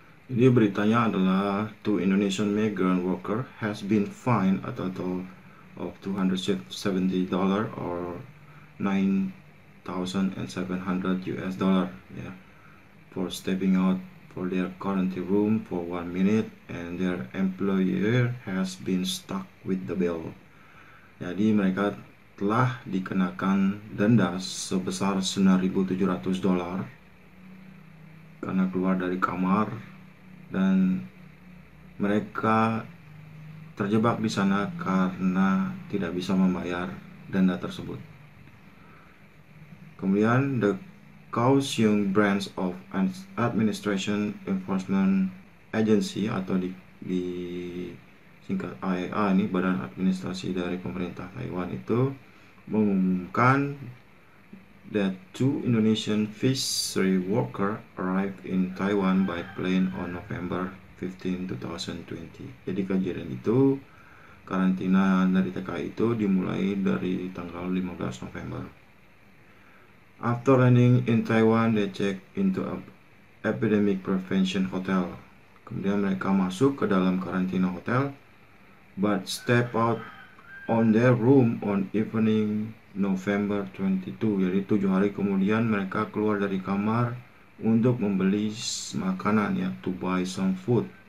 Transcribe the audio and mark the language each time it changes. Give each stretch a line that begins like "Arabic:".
Indonesian: Jadi beritanya adalah
English: two Indonesian migrant worker has been fined a total of $270 or 9,700 US dollar ya, for stepping out for their quarantine room for 1 minute, and their employer has been stuck with the bill.
Indonesian: Jadi mereka telah dikenakan denda sebesar 9.700 dolar karena keluar dari kamar, dan mereka terjebak di sana karena tidak bisa membayar denda tersebut.
English: Kemudian the Kaohsiung Branch of Administration Enforcement Agency
Indonesian: atau di singkat AEA ini, Badan Administrasi dari Pemerintah Taiwan, itu mengumumkan
English: that two Indonesian fishery worker arrived in Taiwan by plane on November 15, 2020.
Indonesian: Jadi kejadian itu, karantina dari TKI itu dimulai dari tanggal 15 November.
English: After landing in Taiwan, they check into a epidemic prevention hotel.
Indonesian: Kemudian mereka masuk ke dalam karantina hotel,
English: but step out on their room on evening November 22.
Indonesian: Jadi 7 hari kemudian mereka keluar dari kamar untuk membeli makanan ya,
English: to buy some food.